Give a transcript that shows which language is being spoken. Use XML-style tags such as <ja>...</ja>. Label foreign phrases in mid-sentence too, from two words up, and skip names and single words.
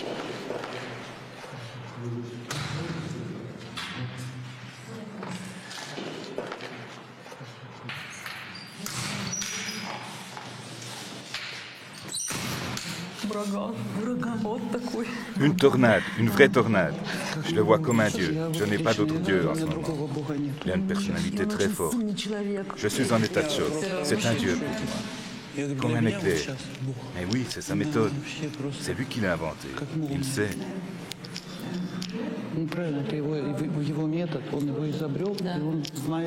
<ru>Ураган. Вот такой.</ru> <fr>Une tornade, une vraie tornade. Je le vois comme un dieu. Je n'ai pas d'autre dieu en ce moment. Il a une personnalité très forte. Je suis en état de choc. C'est un dieu pour moi. Comme un éclair. Mais oui, c'est sa méthode. C'est lui qui l'a inventé. Il sait.</fr> <ru>Ну, правильно, это его метод, он его изобрел, Да. и он знает.</ru>